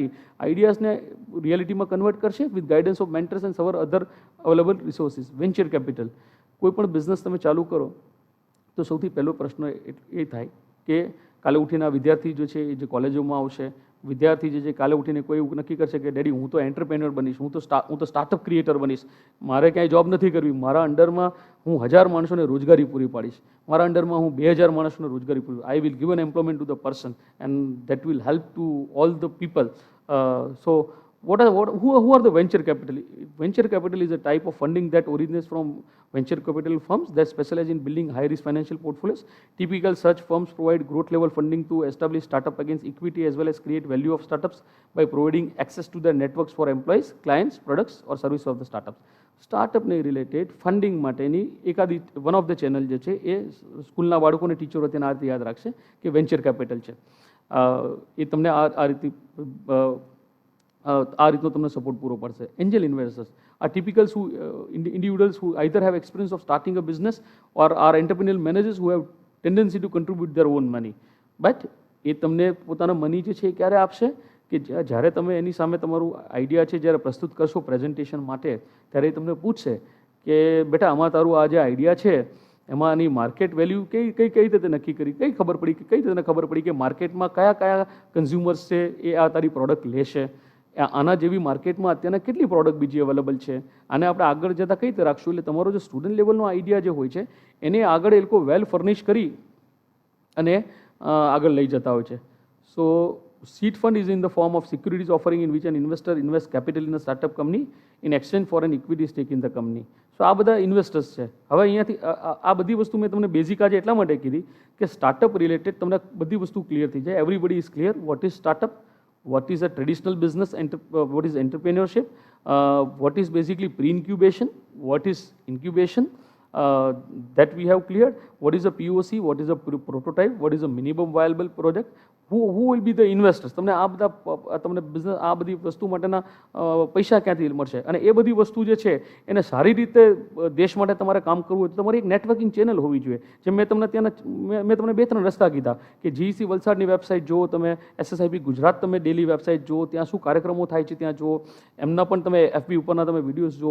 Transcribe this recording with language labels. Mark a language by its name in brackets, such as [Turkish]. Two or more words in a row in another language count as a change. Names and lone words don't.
[Gujarati] આઈડિયાઝને રિયાલિટીમાં કન્વર્ટ કરશે [English] with guidance of mentors and several other available resources. Venture capital, [Gujarati] કોઈ પણ બિઝનેસ તમે ચાલુ કરો તો સૌથી પહેલો પ્રશ્ન એ થાય કે કાલે ઉઠીને આ વિદ્યાર્થી જે છે એ જે કોલેજોમાં આવશે, વિદ્યાર્થી જે છે કાલે ઉઠીને કોઈ એવું નક્કી કરશે કે ડેડી હું તો એન્ટરપ્રેન્યોર બનીશ, હું તો [English] startup creator [Gujarati] બનીશ, મારે ક્યાંય જોબ નથી કરવી, મારા અંડરમાં હું 1000 માણસોને રોજગારી પૂરી પાડીશ, મારા અંડરમાં હું 2000 માણસોને રોજગારી પૂરી, [English] I will give an employment to the person and that will help to all the people. સો who are the venture capital? Venture capital is a type of funding that originates from venture capital firms that specialize in building high-risk financial portfolios. Typical such firms provide growth-level funding to establish startup against equity as well as create value of startups by providing access to their networks for employees, clients, products or services of the startups. [Gujarati] સ્ટાર્ટઅપને રિલેટેડ ફંડિંગ માટેની એકાદી [English] one of the channel [Gujarati] જે છે એ સ્કૂલના બાળકોને ટીચરો તેને આ રીતે યાદ રાખશે કે [English] venture capital [Gujarati] છે. એ તમને આ રીતનો તમને સપોર્ટ પૂરો પડશે. [English] angel investors are typicals who individuals who either have experience of starting a business or are entrepreneurial managers who have tendency to contribute their own money. [Gujarati] But એ તમને પોતાના મની જે છે એ ક્યારે આપશે કે જ્યારે તમે એની સામે તમારું આઈડિયા છે જ્યારે પ્રસ્તુત કરશો પ્રેઝન્ટેશન માટે ત્યારે એ તમને પૂછશે કે બેટા આમાં તારું આ જે આઈડિયા છે એમાં આની [English] market value [Gujarati] કઈ રીતે નક્કી કરી, કઈ રીતે ખબર પડી કે માર્કેટમાં કયા કન્ઝ્યુમર્સ છે એ આ તારી પ્રોડક્ટ લેશે, આના જેવી માર્કેટમાં અત્યારના કેટલી પ્રોડક્ટ બીજી અવેલેબલ છે, આને આપણે આગળ જતાં કઈ રીતે રાખશું. એટલે તમારો જે સ્ટુડન્ટ લેવલનો આઈડિયા જે હોય છે એને આગળ એ લોકો [English] well furnish [Gujarati] કરી અને આગળ લઈ જતા હોય છે. [English] સો seed fund is in the form of securities offering in which an investor invests capital in a startup company in exchange for an equity stake in the company. [Gujarati] સો આ બધા ઇન્વેસ્ટર્સ છે. હવે અહીંયાથી આ બધી વસ્તુ મેં તમને બેઝિક આજે એટલા માટે કીધી કે [English] startup related [Gujarati] તમને બધી વસ્તુ ક્લિયર થઈ જાય. [English] everybody is clear what is startup, what is a traditional business, what is entrepreneurship, what is basically pre-incubation, what is incubation, that we have cleared. What is a POC, what is a prototype, what is a minimum viable project, who will be the investors, [Gujarati] તમને આ બધા તમને બિઝનેસ આ બધી વસ્તુ માટેના પૈસા ક્યાંથી મળશે, અને એ બધી વસ્તુ જે છે એને સારી રીતે દેશ માટે તમારે કામ કરવું હોય તો તમારી એક નેટવર્કિંગ ચેનલ હોવી જોઈએ. જેમ મેં તમને ત્યાંના મેં તમને 2-3 રસ્તા કીધા કે GEC વલસાડની વેબસાઇટ જુઓ, તમે SSIP ગુજરાત તમે [English] daily website [Gujarati] જુઓ, ત્યાં શું કાર્યક્રમો થાય છે ત્યાં જુઓ, એમના પણ તમે FB ઉપરના તમે વિડીયોઝ જુઓ.